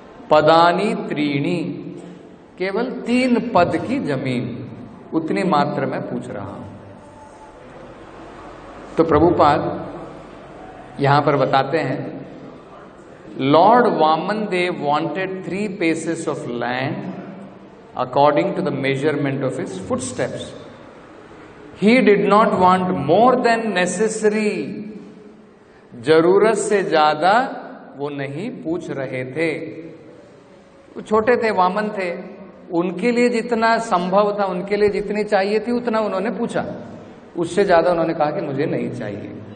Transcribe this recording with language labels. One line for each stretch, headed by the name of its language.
Sanskrit: पदानी त्रीणी,
Hindi: केवल 3 पद की जमीन, उतनी मात्र मैं पूछ रहा हूं। तो प्रभुपाद यहां पर बताते हैं,
English: Lord Vaman Dev wanted 3 paces of land according to the measurement of his footsteps. He did not want more than necessary.
Hindi: जरूरत से ज्यादा वो नहीं पूछ रहे थे। वो छोटे थे, वामन थे, उनके लिए जितना संभव था, उनके लिए जितनी चाहिए थी उतना उन्होंने पूछा, उससे ज्यादा उन्होंने कहा कि मुझे नहीं चाहिए।